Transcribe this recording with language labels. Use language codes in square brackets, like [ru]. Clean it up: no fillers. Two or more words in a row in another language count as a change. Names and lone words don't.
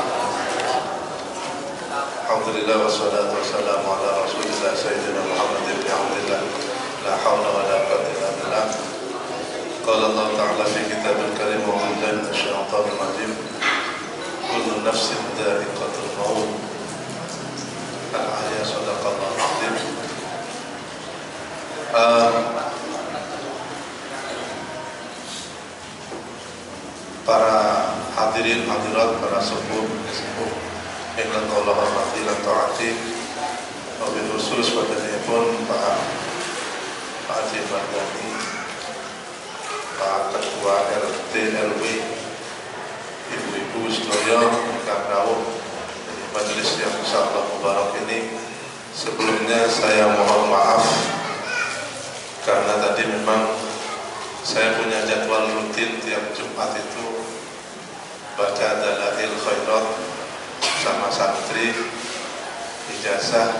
[ar] الحمد لله والصلاة والسلام على رسول الله سيدنا محمد بن عبد الله. لا حول ولا قوة إلا بالله قال الله تعالى في الكتاب الكريم وبالله من الشيطان الرجيم. كل نفس ذائقة الموت. الآية صدق الله العظيم. [jv] Para hadirin hadirat, para sepuh ingkang kula hormati lan taati, [ar] وبالخصوص [jv] padanipun Pak Haji Mardani, Pak Ketua RT RW, ibu-ibu sedaya ingkang rawuh [id] di majelis yang insyaallah mubarak ini. Sebelumnya saya mohon maaf karena tadi memang saya punya jadwal rutin tiap Jumat itu baca Dalail Khairat sama santri ijazah.